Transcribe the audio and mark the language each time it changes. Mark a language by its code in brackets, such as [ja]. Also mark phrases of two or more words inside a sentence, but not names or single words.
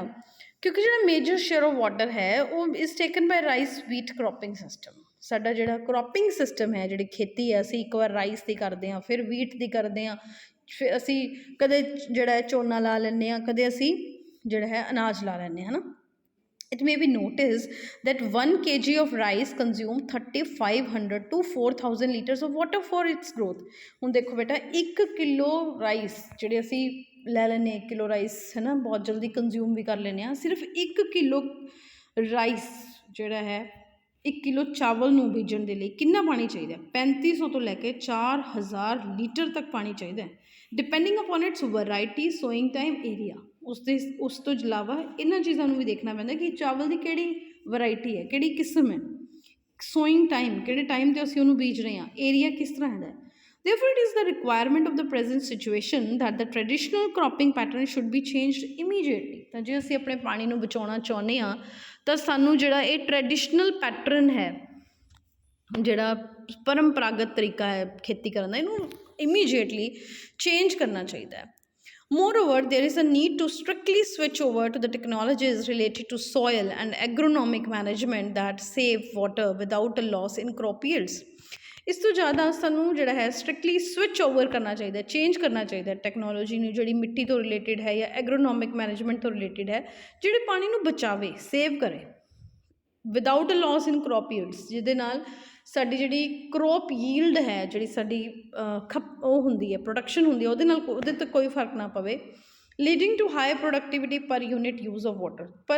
[pa] ਕਿਉਂਕਿ ਜਿਹੜਾ [en] major share of water [pa] ਹੈ ਉਹ [en] is taken by rice wheat cropping system. [pa] ਸਾਡਾ ਜਿਹੜਾ [en] cropping system [pa] ਹੈ, ਜਿਹੜੀ ਖੇਤੀ ਹੈ, ਅਸੀਂ ਇੱਕ ਵਾਰ ਰਾਈਸ ਦੀ ਕਰਦੇ ਹਾਂ, ਫਿਰ ਵੀਟ ਦੀ ਕਰਦੇ ਹਾਂ, ਫਿਰ ਅਸੀਂ ਕਦੇ ਜਿਹੜਾ ਝੋਨਾ ਲਾ ਲੈਂਦੇ ਹਾਂ, ਕਦੇ ਅਸੀਂ ਜਿਹੜਾ ਹੈ ਅਨਾਜ ਲਾ ਲੈਂਦੇ ਹਾਂ, ਹੈ ਨਾ। [en] it may be noticed that 1 kg of rice consume 3500 to 4000 liters of water for its growth. [pa] ਹੁਣ ਦੇਖੋ ਬੇਟਾ 1 ਕਿਲੋ ਰਾਈਸ ਜਿਹੜੇ ਅਸੀਂ ਲੈ ਲੈਂਦੇ 1 ਕਿਲੋ ਰਾਈਸ ਹੈ ਨਾ ਬਹੁਤ ਜਲਦੀ ਕੰਜ਼ਿਊਮ ਵੀ ਕਰ ਲੈਂਦੇ ਹਾਂ ਸਿਰਫ 1 ਕਿਲੋ ਰਾਈਸ ਜਿਹੜਾ ਹੈ 1 ਕਿਲੋ ਚਾਵਲ ਨੂੰ ਬੀਜਣ ਦੇ ਲਈ ਕਿੰਨਾ ਪਾਣੀ ਚਾਹੀਦਾ 3500 ਤੋਂ ਲੈ ਕੇ 4000 ਲੀਟਰ ਤੱਕ ਪਾਣੀ ਚਾਹੀਦਾ ਹੈ [en] depending upon its variety sowing time area [pa] ਉਸ ਤੋਂ ਇਲਾਵਾ ਇਹਨਾਂ ਚੀਜ਼ਾਂ ਨੂੰ ਵੀ ਦੇਖਣਾ ਪੈਂਦਾ ਕਿ ਚਾਵਲ ਦੀ ਕਿਹੜੀ ਵੈਰਾਈਟੀ ਹੈ ਕਿਹੜੀ ਕਿਸਮ ਹੈ [en] sowing time [pa] ਕਿਹੜੇ ਟਾਈਮ 'ਤੇ ਅਸੀਂ ਉਹਨੂੰ ਬੀਜ ਰਹੇ ਹਾਂ ਏਰੀਆ ਕਿਸ ਤਰ੍ਹਾਂ ਦਾ [en] therefore it is the requirement of the present situation that the traditional cropping pattern should be changed immediately [pa] ਤਾਂ ਜੇ ਅਸੀਂ ਆਪਣੇ ਪਾਣੀ ਨੂੰ ਬਚਾਉਣਾ ਚਾਹੁੰਦੇ ਹਾਂ ਤਾਂ ਸਾਨੂੰ ਜਿਹੜਾ ਇਹ [en] traditional pattern [pa] ਹੈ ਜਿਹੜਾ ਪਰੰਪਰਾਗਤ ਤਰੀਕਾ ਹੈ ਖੇਤੀ ਕਰਨ ਦਾ ਇਹਨੂੰ [en] immediately change [pa] ਕਰਨਾ ਚਾਹੀਦਾ ਹੈ [en] Moreover, there is a need to strictly switch over to the technologies related to soil and agronomic management that save water without a loss in crop yields. [pa] ਇਸ ਤੋਂ ਜ਼ਿਆਦਾ ਸਾਨੂੰ ਜਿਹੜਾ ਹੈ [en] strictly switch over [pa] ਕਰਨਾ ਚਾਹੀਦਾ ਚੇਂਜ ਕਰਨਾ ਚਾਹੀਦਾ ਟੈਕਨੋਲੋਜੀ ਨੂੰ ਜਿਹੜੀ ਮਿੱਟੀ ਤੋਂ ਰਿਲੇਟਿਡ ਹੈ ਜਾਂ [en] agronomic management [pa] ਤੋਂ ਰਿਲੇਟਿਡ ਹੈ ਜਿਹੜੇ ਪਾਣੀ ਨੂੰ ਬਚਾਵੇ ਸੇਵ ਕਰੇ [en] without a loss in crop yields [pa] ਜਿਹਦੇ ਨਾਲ ਸਾਡੀ ਜਿਹੜੀ [en] crop yield [pa] ਹੈ ਜਿਹੜੀ ਸਾਡੀ ਉਹ ਹੁੰਦੀ ਹੈ ਪ੍ਰੋਡਕਸ਼ਨ ਹੁੰਦੀ ਹੈ ਉਹਦੇ 'ਤੇ ਕੋਈ ਫਰਕ ਨਾ ਪਵੇ [en] leading to high productivity per unit use of water [pa] ਪਰ